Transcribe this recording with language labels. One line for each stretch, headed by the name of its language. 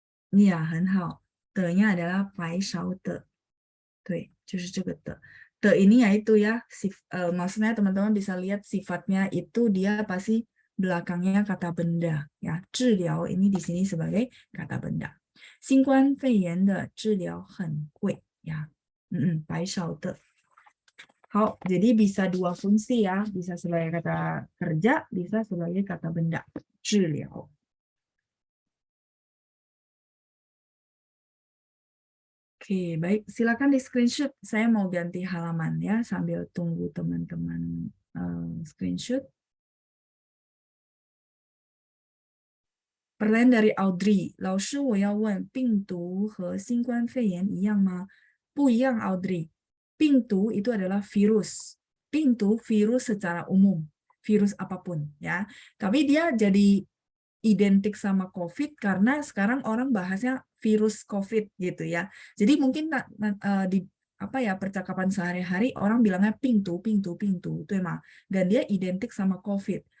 Indonesian: Iya,
Chinese: 很好.
Indonesian: Te-nya adalah
Chinese: 白勺的. 对，就是这个的.
Indonesian: The ini yaitu ya, maksudnya teman-teman bisa lihat sifatnya itu dia pasti belakangnya kata benda ya. 治疗 ini di sini sebagai kata benda.
Chinese: 新冠肺炎的治疗很贵 ya. 白勺的.
Indonesian: 好, jadi bisa dua fungsi ya, bisa sebagai kata kerja, bisa sebagai kata benda.
Chinese: 治疗.
Indonesian: Oke, baik. Silakan di screenshot. Saya mau ganti halaman ya, sambil tunggu teman-teman screenshot. Pertanyaan dari Audrey.
Chinese: 老师，我要问，病毒和新冠肺炎一样吗？不一样 Audrey.
Indonesian: 病毒 itu adalah virus. 病毒 virus secara umum, virus apapun ya. Tapi dia jadi identik sama COVID karena sekarang orang bahasnya virus COVID gitu ya. Jadi mungkin di apa ya percakapan sehari-hari orang bilangnya pintu itu emang, dan dia identik sama COVID.